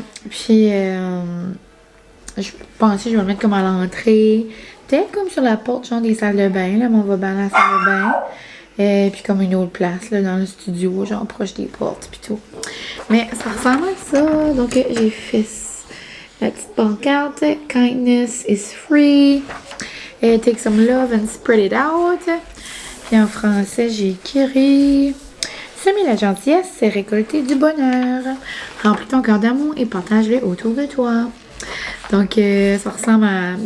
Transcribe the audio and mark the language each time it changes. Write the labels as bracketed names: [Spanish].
[French] Puis, je pensais que je vais le mettre comme à l'entrée. Peut-être comme sur la porte, genre des salles de bain. Là, on va dans la salle de bain. Puis comme une autre place, là, dans le studio, genre proche des portes puis tout. Mais ça ressemble à ça. Donc, j'ai fait La petite pancarte, [English] kindness is free. Take some love and spread it out. [French] Puis en français, j'ai écrit semer la gentillesse, c'est récolter du bonheur. Remplis ton cœur d'amour et partage-le autour de toi. Donc, ça ressemble à...